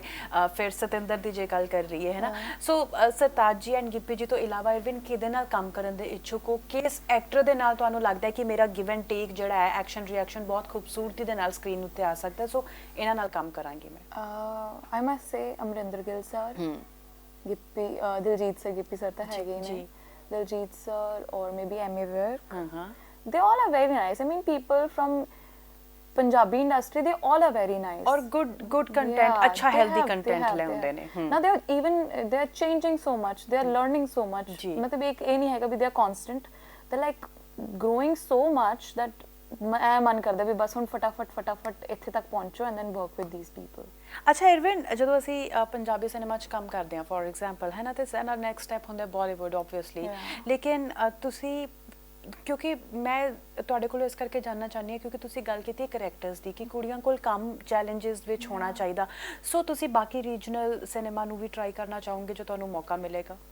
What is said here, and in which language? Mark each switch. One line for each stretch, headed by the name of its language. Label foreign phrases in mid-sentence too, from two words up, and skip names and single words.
Punjabi: ਫਿਰ ਸਤਿੰਦਰ ਦੀ ਜੇ ਗੱਲ ਕਰ ਰਹੀ ਹੈ ਨਾ, ਸੋ ਸਰਤਾਜ ਜੀ ਐਂਡ ਗਿੱਪੀ ਜੀ ਤੋਂ ਇਲਾਵਾ ਇਰਵਿਨ ਕਿਹਦੇ ਨਾਲ ਕੰਮ ਕਰਨ ਦੇ ਇੱਛੁਕ ਹੋ? ਕਿਸ ਐਕਟਰ ਦੇ ਨਾਲ ਤੁਹਾਨੂੰ ਲੱਗਦਾ ਹੈ ਕਿ ਮੇਰਾ
English: give and take
Punjabi: ਜਿਹੜਾ ਹੈ,
English: action reaction
Punjabi: ਬਹੁਤ ਖੂਬਸੂਰਤੀ ਦੇ ਨਾਲ ਸਕਰੀਨ ਉੱਤੇ ਆ ਸਕਦਾ, ਸੋ ਇਹਨਾਂ ਨਾਲ ਕੰਮ ਕਰਾਂਗੀ ਮੈਂ?
English: I must say Amarinder Gill sir, Gippy, Diljit sir, Gippy sir
Punjabi: ਤਾਂ ਹੈਗੇ ਨੇ,
English: Diljit sir, or maybe Amy Virk. They all are very nice. I mean, people from Punjabi industry, they all are very nice. Or good content, अच्छा healthy content ले
Punjabi: ਹੁੰਦੇ ਨੇ।
English: Now they are changing so much. They are learning so much.
Hindi: मतलब एक ये नहीं है कि
English: they are constant. They're like growing so much that
Punjabi: ਮੈਂ ਮਨ ਕਰਦਾ ਵੀ ਬਸ ਹੁਣ ਫਟਾਫਟ ਇੱਥੇ ਤੱਕ ਪਹੁੰਚੋ
English: and then work with these people.
Punjabi: ਅੱਛਾ ਇਰਵਿਨ, ਜਦੋਂ ਅਸੀਂ ਪੰਜਾਬੀ ਸਿਨੇਮਾ 'ਚ ਕੰਮ ਕਰਦੇ ਹਾਂ
English: for example,
Punjabi: ਹੈ ਨਾ, ਤੇ ਸਾਡਾ
English: next step
Punjabi: ਹੁੰਦਾ ਬਾਲੀਵੁੱਡ ਓਬਵੀਅਸਲੀ, ਲੇਕਿਨ ਤੁਸੀਂ, ਕਿਉਂਕਿ ਮੈਂ ਤੁਹਾਡੇ ਕੋਲੋਂ ਇਸ ਕਰਕੇ ਜਾਣਨਾ ਚਾਹੁੰਦੀ ਹਾਂ ਕਿਉਂਕਿ ਤੁਸੀਂ ਗੱਲ ਕੀਤੀ ਹੈ ਕਰੈਕਟਰਸ ਦੀ ਕਿ ਕੁੜੀਆਂ ਕੋਲ ਕੰਮ ਚੈਲੰਜਸ ਵਿੱਚ ਹੋਣਾ ਚਾਹੀਦਾ, ਸੋ ਤੁਸੀਂ ਬਾਕੀ
English: regional cinema
Punjabi: ਨੂੰ ਵੀ ਟਰਾਈ ਕਰਨਾ ਚਾਹੋਗੇ ਜੋ ਤੁਹਾਨੂੰ ਮੌਕਾ ਮਿਲੇਗਾ?